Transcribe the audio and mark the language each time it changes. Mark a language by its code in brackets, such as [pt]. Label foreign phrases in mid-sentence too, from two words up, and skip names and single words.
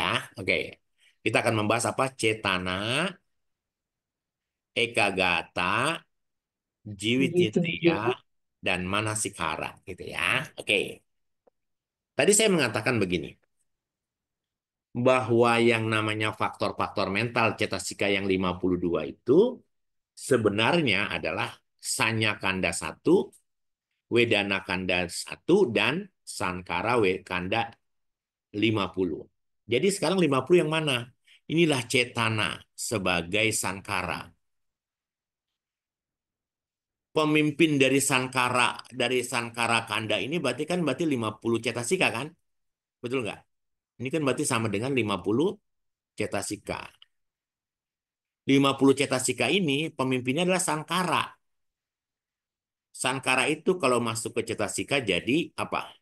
[id] Oke. Kita akan membahas apa? Cetana, ekagata, jiwit Gitu. indriya, dan manasikara gitu ya. Oke. Tadi saya mengatakan begini, bahwa yang namanya faktor-faktor mental cetasika yang 52 itu sebenarnya adalah [pi] sanya kanda [id] 1, [pi] wedana kanda [id] 1, dan [pi] sankara kanda [id] 50. Jadi sekarang 50 yang mana? Inilah cetana sebagai sankara. Pemimpin dari sankara kanda ini berarti 50 cetasika kan? Betul nggak? Ini kan berarti sama dengan 50 cetasika. 50 cetasika ini pemimpinnya adalah sankara. Sankara itu kalau masuk ke cetasika jadi apa?